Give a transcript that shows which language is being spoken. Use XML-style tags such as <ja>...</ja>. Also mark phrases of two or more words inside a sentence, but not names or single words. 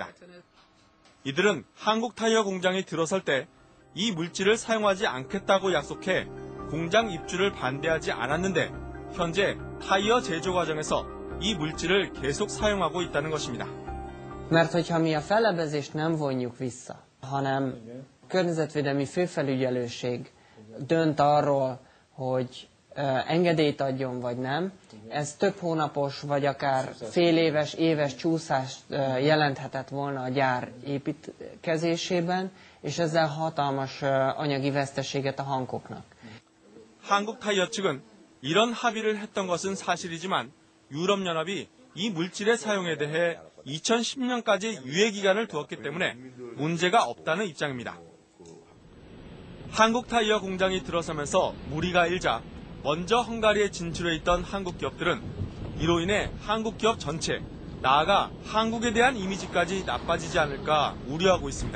<ko>이들은 한국 타이어 공장이 들어설 때 이 물질을 사용하지 않겠다고 약속해 공장 입주를 반대하지 않았는데 현재 타이어 제조 과정에서 이 물질을 계속 사용하고 있다는 것입니다.</ko> <hu>Mert hogyha mi a fellebbezést nem vonjuk vissza, hanem környezetvédelmi főfelügyelőség dönt arról, hogy engedélyt adjon vagy nem, ez több hónapos vagy akár fél éves, éves csúszást jelenthetett volna a gyár építkezésében, és ezzel hatalmas anyagi veszteséget a Hankooknak.</hu> <ko>한국 타이어 측은 이런 합의를 했던 것은 사실이지만 유럽연합이 이 물질의 사용에 대해 2010년까지 유예 기간을 두었기 때문에 문제가 없다는 입장입니다. 한국 타이어 공장이 들어서면서 무리가 일자 먼저 헝가리에 진출해 있던 한국 기업들은 이로 인해 한국 기업 전체, 나아가 한국에 대한 이미지까지 나빠지지 않을까 우려하고 있습니다.</ko>